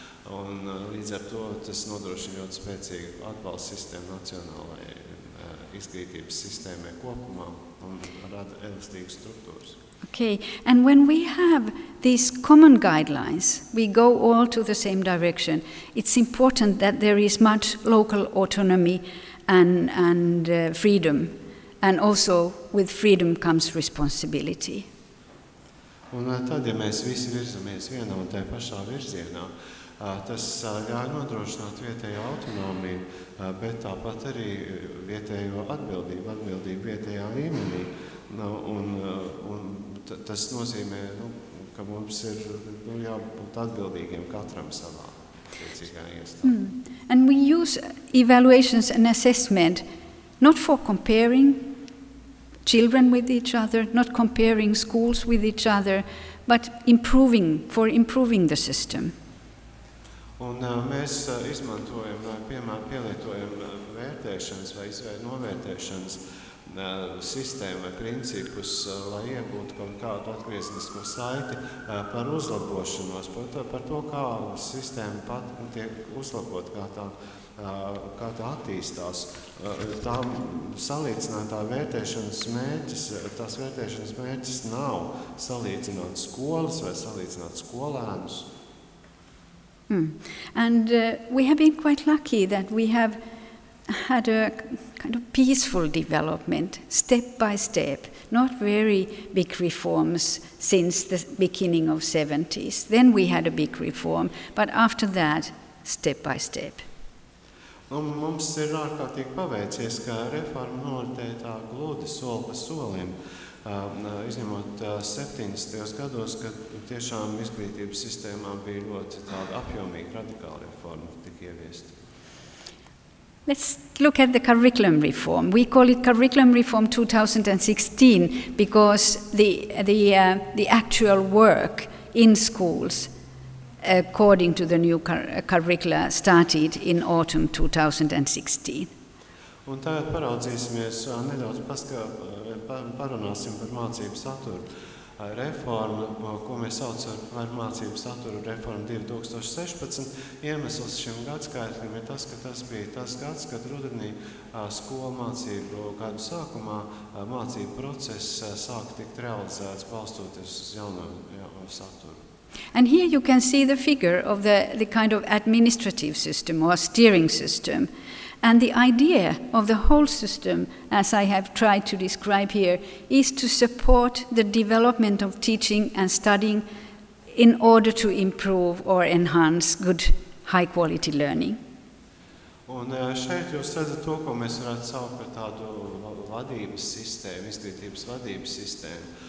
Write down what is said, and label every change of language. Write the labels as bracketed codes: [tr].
[lv] Un līdz ar to tas nodrošina ļoti spēcīgu atbalsta sistēmu nacionālajai izglītības sistēmai kopumā un rada elastīgas struktūras. [en] Okay, and when we have these common guidelines, we go all to the same direction. It's important that there is much local autonomy and freedom, and also with freedom comes responsibility. [lv] Un tad, ja mēs visi virzamies vienā un tajā pašā virzienā, tas ļauj nodrošināt vietējo autonomiju, bet tāpat arī vietējo atbildību vietējā līmenī. Un tas nozīmē, ka mums ir jābūt atbildīgiem katram savā attiecīgā iestādē. [en] And we use evaluations and assessment not for comparing children with each other, not comparing schools with each other, but for improving the system. [lv] Un mēs izmantojam vai pielietojam vērtēšanas vai novērtēšanas sistēmu vai principus, lai iegūtu kaut kādu atgriezenisko saiti par uzlabošanos, par to, kā sistēma pat tiek uzlabot, kā tā attīstās. Tā salīdzinātā vērtēšanas mērķis, tās vērtēšanas mērķis nav salīdzināt skolas vai salīdzināt skolēnus. [en] And we have been quite lucky that we have had a kind of peaceful development, step by step, not very big reforms since the beginning of 70s. Then we had a big reform, but after that, step by step. [lv] Mums ir ārkārtīgi paveicies, ka reforma noritēja tā gludi soli pa solim, izņemot 70. gados, kad tiešām izglītības sistēmā bija ļoti tāda apjomīga radikāla reforma tika ieviesta. [en] Let's look at the curriculum reform. We call it Curriculum Reform 2016 because the actual work in schools according to the new curricula started in autumn 2016. [lv] Un tagad paraudzīsimies nedaudz parunāsim par mācību saturu. Reforma, ko mēs saucam par mācību saturu reformu 2016, iemesls šim gadskaitlim ir tas, ka tas bija tas gads, kad rudenī skolu mācību gadu sākumā mācību process sāk tikt realizēts balstoties uz jauno saturu. [en] And here you can see the figure of the kind of administrative system or steering system. And the idea of the whole system, as I have tried to describe here, is to support the development of teaching and studying in order to improve or enhance good, high-quality learning. [lv] Un šeit jūs redzat to, ko mēs varētu saukt par tādu vadības sistēmu, izglītības vadības sistēmu.